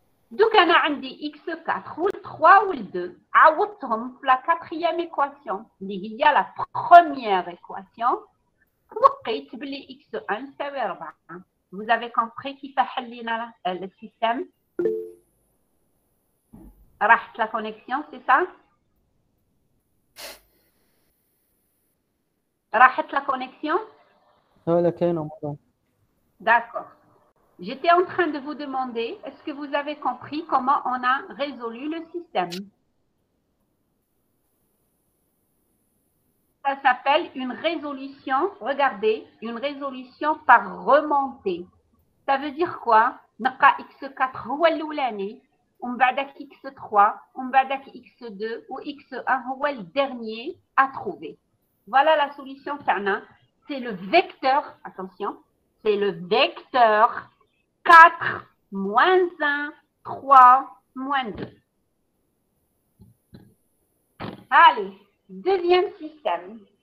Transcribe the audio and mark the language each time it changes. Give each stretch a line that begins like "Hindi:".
Arabic: دوك انا عندي x4 و 3 و 2 عوضتهم في
French: la quatrième équation
Arabic: اللي هي
French: la première équation
Arabic: ولقيت بلي x1 يساوي 4.
French: Vous avez compris
Arabic: كيف حلينا السيستم؟ راحت لا كونيكسيون سي سا؟ راحت لا كونيكسيون؟ ولا كاينه مدام.
French: D'accord. J'étais en train de vous demander, est-ce que vous avez compris comment on a résolu le système? Ça s'appelle une résolution, regardez, une résolution par remontée. Ça veut dire quoi?
Arabic: نلقى x4 هو الأولاني ومن بعدك x3 ومن بعدك x2 و x1 هو
French: le dernier à trouver. Voilà la solution تاعنا. C'est le vecteur, attention, c'est le vecteur 4, moins 1, 3, moins 2. Allez, deuxième système.